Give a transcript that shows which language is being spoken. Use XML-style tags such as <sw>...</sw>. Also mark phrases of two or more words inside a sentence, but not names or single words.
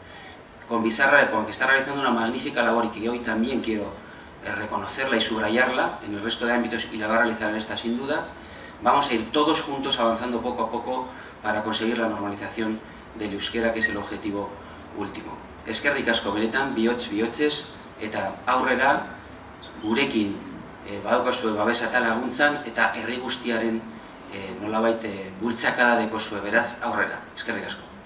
<es>Con Bizarra Lepón, que está realizando una magnífica labor y que hoy también quiero reconocerla y subrayarla en el resto de ámbitos y la va a realizar en esta sin duda, vamos a ir todos juntos avanzando poco a poco para conseguir la normalización del euskera, que es el objetivo último.</es> <eu>Eskerrik asko benetan, bihotzez, eta aurrera gurekin badaukazue babesa eta laguntzan, eta herri guztiaren nolabait bultzakada dekozue, beraz aurrera. Eskerrik asko.</eu>